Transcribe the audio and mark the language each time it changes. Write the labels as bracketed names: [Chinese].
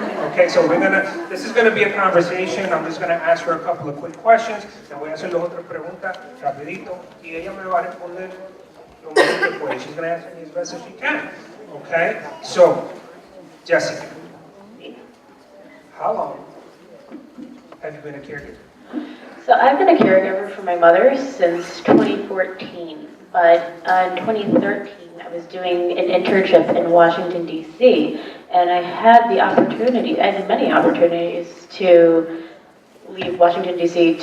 [English] Okay, so this is gonna be a conversation. I'm just gonna ask her a couple of quick questions. [Spanish] Le voy a hacer dos o tres preguntas rapidito y ella me va a responder lo mejor que puede. [English] She's gonna answer me as best as she can. Okay, so Jessica, how long have you been a caregiver? So I've been a caregiver for my mother since 2014, but in 2013 I was doing an internship in Washington, D.C., and I had many opportunities to leave Washington, D.C.